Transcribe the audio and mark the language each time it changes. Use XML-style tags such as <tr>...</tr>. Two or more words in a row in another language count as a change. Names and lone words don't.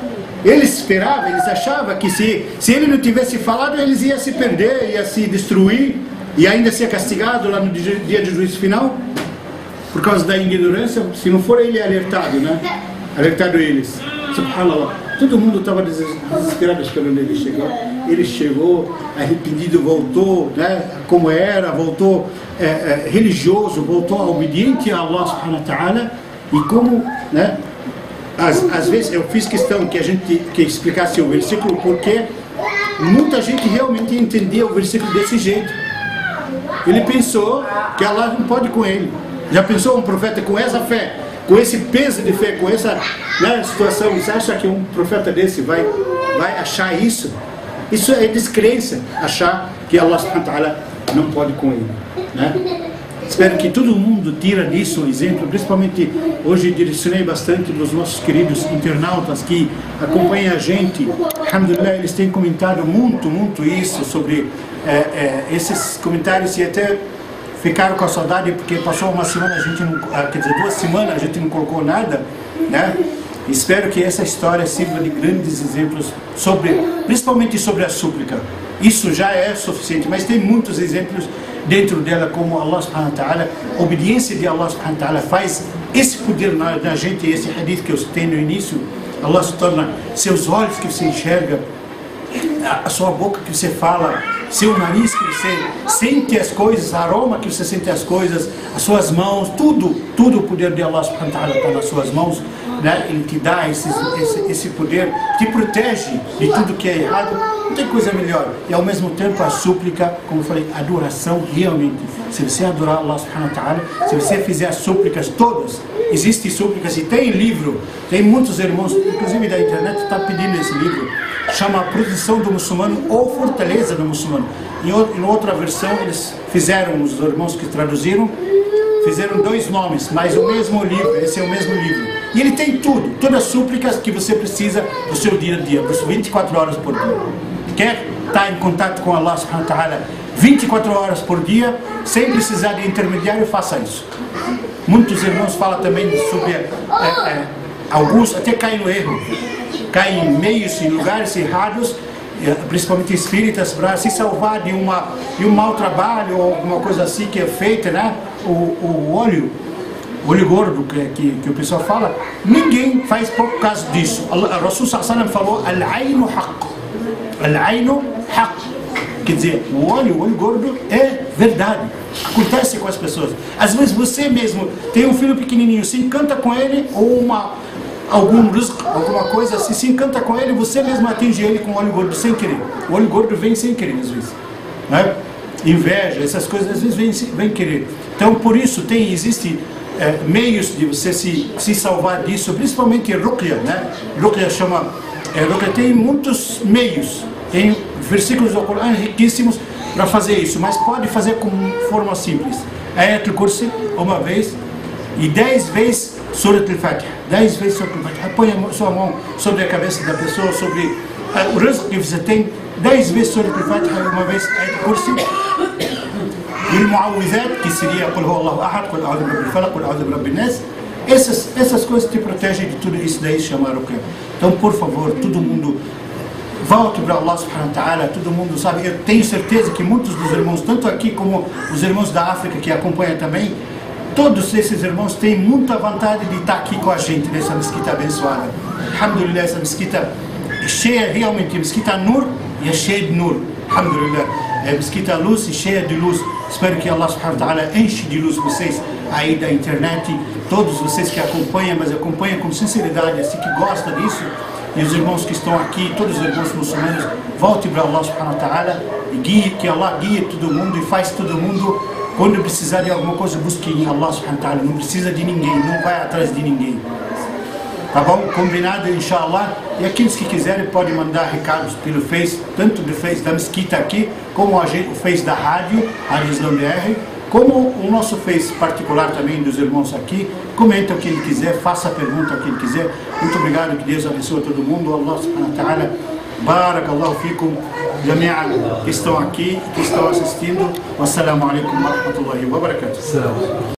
<pt>Eles esperavam, eles achavam que se ele não tivesse falado, eles iam se perder, iam se destruir, e ainda ser castigado lá no dia do juízo final, por causa da ignorância, se não for ele alertado, né? Alertado eles, subhanallah, todo mundo estava desesperado esperando ele chegar. Ele chegou, arrependido, voltou, né, como era, voltou religioso, voltou obediente a</pt> <ar>الله سبحانه وتعالى.</ar> <pt>E como, né, às vezes eu fiz questão que explicasse o versículo, porque muita gente realmente entendia o versículo desse jeito. Ele pensou que Allah não pode com ele. Já pensou um profeta com essa fé, com esse peso de fé, com essa, né, situação? Você acha que um profeta desse vai achar isso? Isso é descrença, achar que</pt> <ar>الله سبحانه وتعالى</ar> <pt>não pode com ele, né? Espero que todo mundo tira disso um exemplo, principalmente hoje direcionei bastante dos nossos queridos internautas que acompanham a gente. Alhamdulillah, eles têm comentado muito isso sobre esses comentários, e até ficaram com a saudade porque passou uma semana, a gente não, quer dizer, 2 semanas a gente não colocou nada, né? Espero que essa história sirva de grandes exemplos, principalmente sobre a súplica. Isso já é suficiente, mas tem muitos exemplos dentro dela, como</pt> <ar>الله سبحانه وتعالى,</ar> <pt>a obediência de</pt> <ar>الله سبحانه وتعالى</ar> <pt>faz esse poder na gente. Esse hadith que eu citei no início, Allah se torna seus olhos que você enxerga, a sua boca que você fala, seu nariz que você sente as coisas, a aroma que você sente as coisas, as suas mãos, tudo o poder de</pt> <ar>الله سبحانه وتعالى</ar> <pt>está nas suas mãos, né? Ele te dá esse poder, te protege de tudo que é errado. Não tem coisa melhor. E ao mesmo tempo a súplica, como eu falei, a adoração realmente. Se você adorar</pt> <ar>الله سبحانه وتعالى,</ar> <pt>se você fizer as súplicas todas, existem súplicas e tem livro, tem muitos irmãos, inclusive da internet, está pedindo esse livro, chama A Proteção do Muçulmano ou Fortaleza do Muçulmano. Em outra versão eles fizeram, os irmãos que traduziram, fizeram 2 nomes, mas o mesmo livro, esse é o mesmo livro. E ele tem tudo, todas as súplicas que você precisa do seu dia a dia, 24 horas por dia. Quer estar em contato com</pt> <ar>الله سبحانه وتعالى</ar> <pt>24 horas por dia, sem precisar de intermediário, faça isso. Muitos irmãos falam também sobre alguns até caem no erro, caem em meios, em lugares errados, principalmente espíritas, para se salvar de um mau trabalho ou alguma coisa assim que é feita, né? O óleo olho gordo que o pessoal fala, ninguém faz por causa disso.</pt> <ar>O رسول صلى الله عليه وسلم falou: العين حق. العين حق.</ar> <pt>Quer dizer, o olho gordo é verdade. Acontece com as pessoas. Às vezes você mesmo tem um filho pequenininho, se encanta com ele, ou algum rizq, alguma coisa assim, se encanta com ele, você mesmo atinge ele com o olho gordo sem querer. O olho gordo vem sem querer às vezes, né? Inveja, essas coisas às vezes vem querer. Então por isso existe meios de você se salvar disso, principalmente ruqya, né? Ruqya ruqya tem muitos meios, tem versículos do Corão riquíssimos para fazer isso, mas pode fazer com forma simples. Ayatul Kursi uma vez e 10 vezes Surat al-Fatiha. 10 vezes Surat al-Fatiha. Põe a sua mão sobre a cabeça da pessoa, sobre o rizq que você tem. 10 vezes Surat al-Fatiha e uma vez Ayatul Kursi.</pt> <ar>E o Mu'awwidhat,</ar> <pt>que seria</pt> <ar>قل هو الله أحد, قل أعوذ برب الفلق, قل أعوذ برب الناس.</ar> <pt>Essas coisas te protegem de tudo isso, daí se chama ruqya. Então, por favor, todo mundo volte para</pt> <ar>الله سبحانه وتعالى,</ar> <pt>todo mundo sabe. Eu tenho certeza que muitos dos irmãos, tanto aqui como os irmãos da África que acompanham também, todos esses irmãos têm muita vontade de estar aqui com a gente nessa mesquita abençoada. Alhamdulillah, essa mesquita é cheia realmente, a mesquita Nur e é cheia de Nur. Alhamdulillah, é mesquita luz e cheia de luz. Espero que</pt> <ar>الله سبحانه وتعالى</ar> <pt>enche de luz vocês aí da internet, todos vocês que acompanham, mas acompanham com sinceridade, assim que gostam disso. E os irmãos que estão aqui, todos os irmãos muçulmanos, voltem para</pt> <ar>الله سبحانه وتعالى</ar> <pt>e que Allah guie todo mundo e faz todo mundo, quando precisar de alguma coisa, busque em</pt> <ar>الله سبحانه وتعالى.</ar> <pt>Não precisa de ninguém, não vai atrás de ninguém. Tá bom? Combinado, inshallah. E aqueles que quiserem podem mandar recados pelo Face, tanto do Face da Mesquita aqui, como o Face da Rádio Islã BR, como o nosso Face particular também dos irmãos aqui. Comenta o que ele quiser, faça a pergunta o que ele quiser. Muito obrigado, que Deus abençoe todo mundo.</pt> <ar>الله سبحانه وتعالى، بارك الله فيكم جميعا,</ar> <pt>que estão aqui, que estão assistindo.</pt> <ar>والسلام عليكم ورحمة الله وبركاته.</ar>